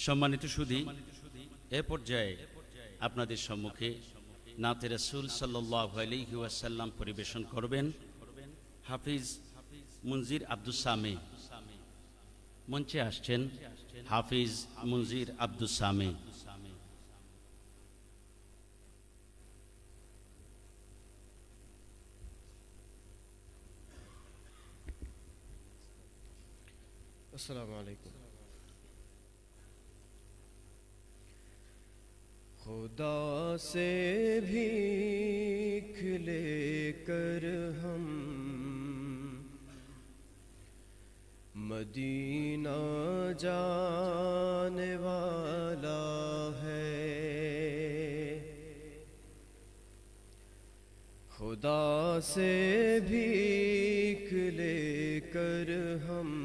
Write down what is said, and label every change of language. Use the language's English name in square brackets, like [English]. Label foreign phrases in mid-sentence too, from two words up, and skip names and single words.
[Bangla] সম্মানিত সুধী, এ পর্যায়ে আপনাদের সম্মুখে নাতে রাসূল সাল্লাল্লাহু আলাইহি ওয়াসাল্লাম পরিবেশন করবেন হাফিজ মুনজির আব্দুস সামি। মঞ্চে আসছেন হাফিজ মুনজির আব্দুস সামি। [Arabic] السلام علیکم۔ [Urdu] خدا سے بھیک لے کر ہم مدینہ جانے والا ہے، خدا سے بھیک لے کر ہم